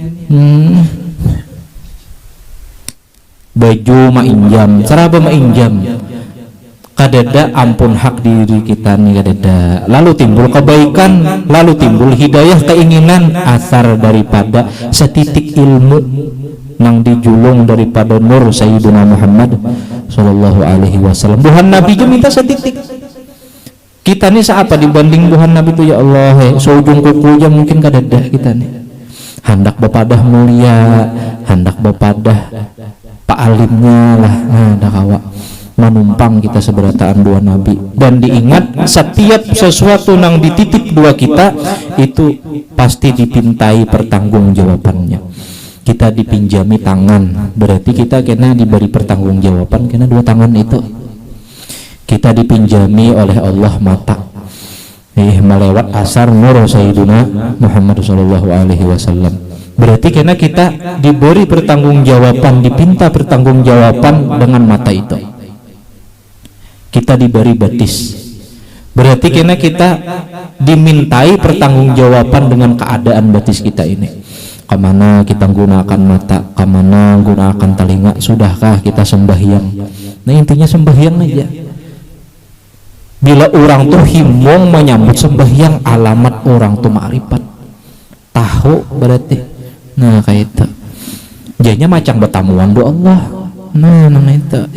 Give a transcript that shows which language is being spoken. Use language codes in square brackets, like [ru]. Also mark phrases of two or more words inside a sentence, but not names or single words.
[bjn] Baju mainjam, seraba mainjam. Kadada ampun hak diri kita nih kadada. Lalu timbul kebaikan, lalu timbul hidayah, keinginan, asar daripada setitik ilmu nang dijulung daripada nur Sayyidina Muhammad [ar] صلى الله عليه وسلم. [bjn] Buhan Nabi juga minta setitik. Kita nih seapa dibanding Buhan Nabi itu [ar] يا الله, [bjn] seujung kuku aja mungkin kadada kita nih. Hendak bepadah mulia, hendak bepadah pak alimnya lah, nah kawa. Menumpang kita seberataan dua nabi. Dan diingat setiap sesuatu nang dititip dua kita itu pasti dipintai pertanggungjawabannya. Kita dipinjami tangan, berarti kita kena diberi pertanggungjawaban kena dua tangan itu. Kita dipinjami oleh Allah mata, melewat asar nur Sayyidina Muhammad [ar] صلى الله عليه وسلم. [bjn] Berarti kena kita diberi pertanggungjawaban, dipinta pertanggungjawaban dengan mata itu. Kita diberi batis, berarti kena kita dimintai pertanggungjawaban dengan keadaan batis kita ini. Kemana kita gunakan mata, kemana gunakan telinga, sudahkah kita sembahyang? Nah intinya sembahyang aja. Bila orang tuh himong menyambut sembahyang, alamat orang tuh ma'rifat, tahu berarti. Nah kayak itu. Jadinya macam bertamuan doa Allah. Nah itu.